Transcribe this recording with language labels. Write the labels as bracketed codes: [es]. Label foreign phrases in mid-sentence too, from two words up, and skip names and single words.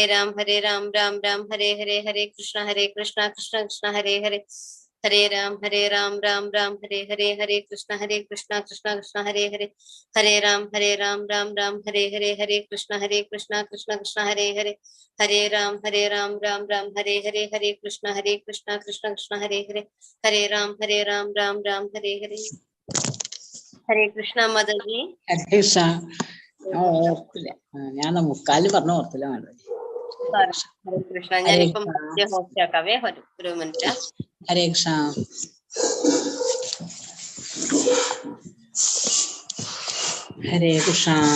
[sa] राम राम राम हरे कृष्ण कृष्ण कृष्ण हरे राम राम राम हरे कृष्ण कृष्ण कृष्ण हरे राम राम राम हरे कृष्ण कृष्ण कृष्ण हरे राम राम राम हरे कृष्ण कृष्ण कृष्ण हरे राम राम राम हरे कृष्ण मदर जी हरे कृष्ण. [ml] ഓർത്തില്ല, ഞാൻ മുക്കാല് പറഞ്ഞ ഓർത്തില്ല മാതാജി. [sa] हरे कृष्ण. [ml] ഞാനിപ്പം ഹോസ്റ്റ് ആക്കാവേ, ഒരു മിനിറ്റ്. [sa] हरे कृष्ण. हरे कृष्ण.